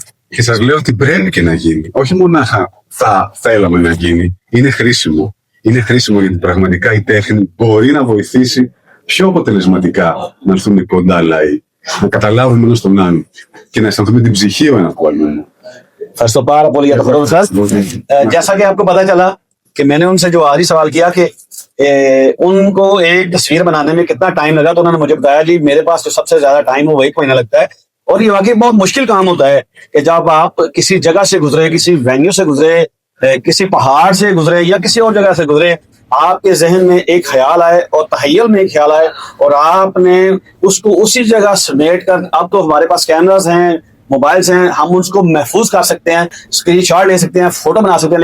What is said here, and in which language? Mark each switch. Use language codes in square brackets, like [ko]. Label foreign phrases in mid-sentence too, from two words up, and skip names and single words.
[el] Και σας λέω ότι πρέπει και να γίνει. Όχι μονάχα θα θέλαμε να γίνει. Είναι χρήσιμο. Είναι χρήσιμο γιατί πραγματικά η τέχνη μπορεί να βοηθήσει πιο αποτελεσματικά να έρθουν κοντά λαοί. Να καταλάβουμε ένας τον άλλον και να αισθανθούμε την ψυχή ο ένας του άλλου. Ευχαριστώ πάρα πολύ για τον χρόνο σας. [hi] जैसा कि आपको पता चला कि मैंने उनसे जो आखिरी सवाल किया कि उनको एक तस्वीर बनाने में कितना टाइम लगा, तो उन्होंने मुझे बताया जी मेरे पास जो सबसे ज्यादा टाइम हो वही महीना लगता है। और ये वाकई बहुत मुश्किल काम होता है कि जब आप किसी जगह से गुजरे, किसी वेन्यू से गुजरे, किसी पहाड़ से गुजरे या किसी और जगह से गुजरे, आपके जहन में एक ख्याल आए और तहय्युल में एक ख्याल आए और आपने उसको उसी जगह समेट कर, अब तो हमारे पास कैमरास हैं, मोबाइल्स हैं, हम उसको महफूज कर सकते हैं, स्क्रीनशॉट ले सकते हैं, फोटो बना सकते हैं।